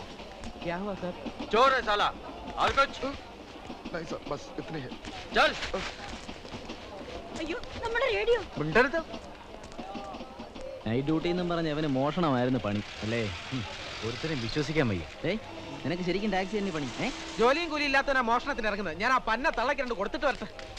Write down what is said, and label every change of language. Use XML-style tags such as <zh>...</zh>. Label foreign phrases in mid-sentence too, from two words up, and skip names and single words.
<hi>क्या हुआ सर? चोर है साला, और कुछ नहीं सर, बस इतने ही। चल।</hi> <ml>അയ്യോ നമ്മുടെ റേഡിയോ. മിണ്ടരുത്.</ml> <en>night duty</en> <ml>എന്നും പറഞ്ഞ് അവന് മോഷണമായിരുന്നു പണി അല്ലേ? ഒരുത്തരും വിശ്വസിക്കാൻ വയ്യ. നിനക്ക് ശരിക്കും ടാക്സി തന്നെ പണി? ജോലിയും കൂലി ഇല്ലാത്തവനാ മോഷണത്തിന് ഇറങ്ങുന്നത്. ഞാൻ ആ പന്ന തള്ളക്ക് രണ്ട് കൊടുത്തിട്ട് വരട്ടെ.</ml>